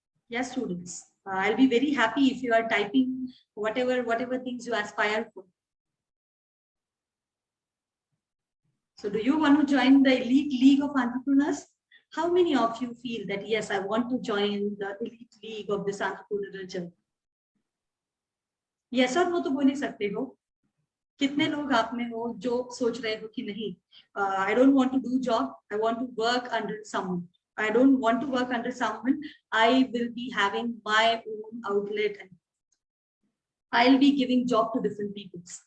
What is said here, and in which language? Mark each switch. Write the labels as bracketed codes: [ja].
[en] Yes, students, I'll be very happy if you are typing whatever things you aspire for. So do you want to join the elite league of entrepreneurs? How many of you feel that, yes, I want to join the elite league of this entrepreneurial journey? Yes or no [hi] तो बोल ही सकते हो. कितने लोग आप में हो जो सोच रहे हो कि नहीं, [en] I don't want to do job, I want to work under someone. I don't want to work under someone. I will be having my own outlet and I'll be giving job to different people.